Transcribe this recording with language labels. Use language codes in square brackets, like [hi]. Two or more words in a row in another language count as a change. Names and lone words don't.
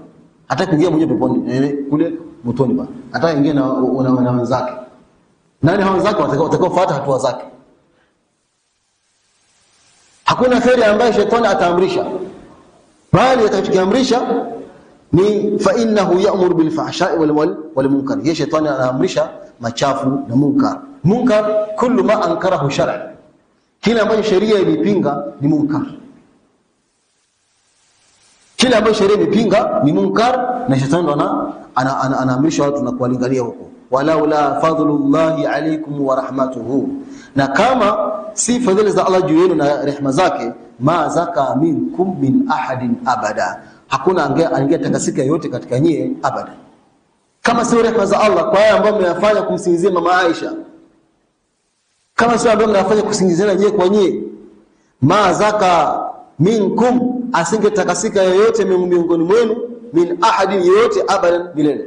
[sw] Hataki kuingia mwenyewe peponi, kule motoni bwana. Hataki kuingia na wenzake. Nani hao wenzake? Watakaofuata hatua zake. Hakuna khairi ambayo shetani ataamrisha, bali atakachokiamrisha ni [ar] فإنه يأمر بالفحشاء والمنكر. [sw] Yeye shetani anaamrisha machafu na munkar. [ar] المنكر كل ما أنكره الشرع, [sw] kila ambacho sheria imepinga ni munkar. Kila ambacho sheria imepinga ni munkar, na shetani ndo anaamrisha watu na kuwalingania huko. [ar] ولولا فضل الله عليكم ورحمته, [sw] na kama si fadhila za Allah juu yenu na rehema zake, [ar] ما زكى منكم من أحد أبدا, [sw] hakuna angetakasika yote katika nyie abada. Kama si rehema za Allah kwa haya ambayo mmeyafanya kumsingizia mama Aisha, kama si ambayo mnafanya kusingizana nyie kwa nyie, [ar] ما زكى منكم, [sw] asingetakasika yoyote miongoni mwenu, [ar] من أحد [sw] yote abadan, milele.